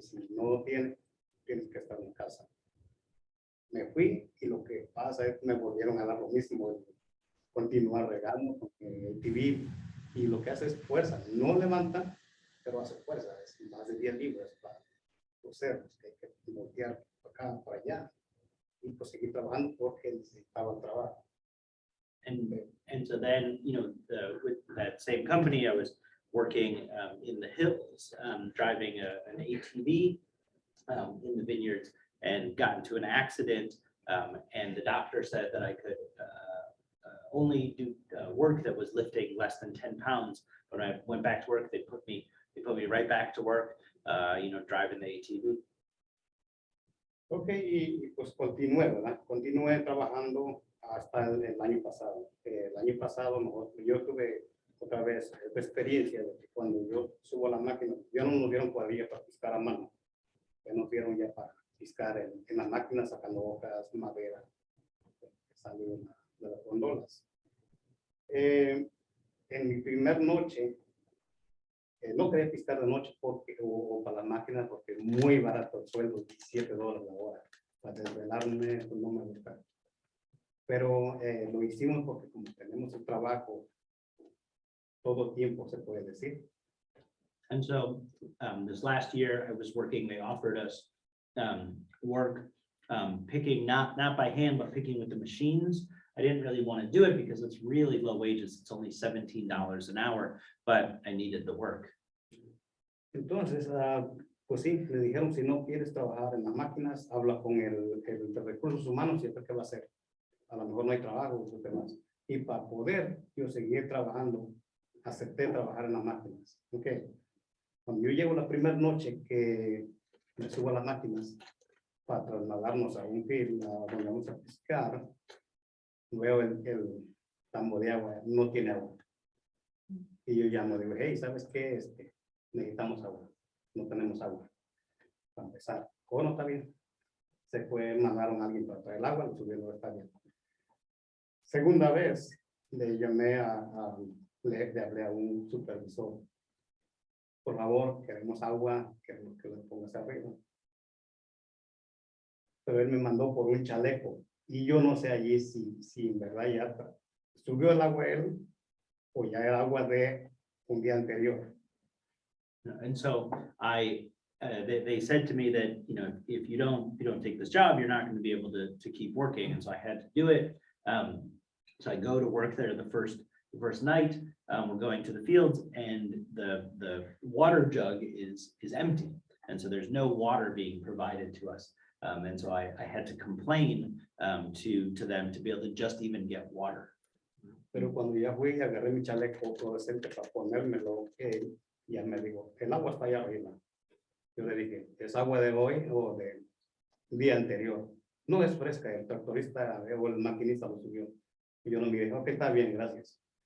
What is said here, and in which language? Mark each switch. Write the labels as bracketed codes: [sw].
[es] Si no lo tiene, tienes que estar en casa. Me fui y lo que pasa es que me volvieron a dar lo mismo, continuar regando con el TV y lo que hace es fuerza, no levanta, pero hace fuerza, es más de 10 libras para los cerros, que hay que voltear para acá, para allá y pues seguir trabajando porque necesitaba el trabajo. [en] And so then, with that same company, I was working in the hills, driving an ATV in the vineyards, and got into an accident. And the doctor said that I could only do work that was lifting less than 10 pounds. When I went back to work, they put me right back to work, driving the ATV. [es] Ok, y pues continué, ¿verdad? Continué trabajando hasta el año pasado. El año pasado yo tuve otra vez experiencia de que cuando yo subo a la máquina, ya no nos dieron cuadrilla para piscar a mano, ya nos dieron ya para piscar en la máquina sacando hojas, madera, que salió de las gondolas. En mi primer noche, no quería piscar de noche o para la máquina porque es muy barato el sueldo, $17 la hora. Para desvelarme, pues no me gusta. Pero lo hicimos porque como tenemos el trabajo, todo tiempo se puede decir. [en] And so this last year I was working, they offered us work picking, not by hand, but picking with the machines. I didn't really want to do it because it's really low wages. It's only $17 an hour, but I needed the work. [es] Entonces, pues sí, le dijeron, si no quieres trabajar en las máquinas, habla con el de recursos humanos y después qué va a hacer. A lo mejor no hay trabajo, demás. Y para poder yo seguir trabajando acepté trabajar en las máquinas. Ok. Cuando yo llego la primera noche que me subo a las máquinas para trasladarnos a un field donde vamos a pescar, veo el tambo de agua, no tiene agua. Y yo llamo, digo, hey, ¿sabes qué? Necesitamos agua, no tenemos agua. Para empezar, no está bien. Se fue, mandaron a alguien para traer el agua, lo subieron, está bien. Segunda vez, le llamé le hablé a un supervisor. Por favor, queremos agua, queremos que lo pongas arriba. Pero él me mandó por un chaleco. Y yo no sé allí si en verdad ya subió el agua él o ya el agua de un día anterior. [en] And so they said to me that, you know, if you don't take this job, you're not going to be able to keep working. And so I had to do it. So I go to work there the first night. We're going to the fields and the water jug is empty. And so there's no water being provided to us. And so I had to complain to them to be able to just even get water. [es] Pero cuando ya fui, agarré mi chaleco fluorescente para ponérmelo, ya me dijo, el agua está allá arriba. Yo le dije, ¿es agua de hoy o del día anterior? No es fresca, el tractorista o el maquinista lo subió. Y yo no me dije, ok, está bien, gracias.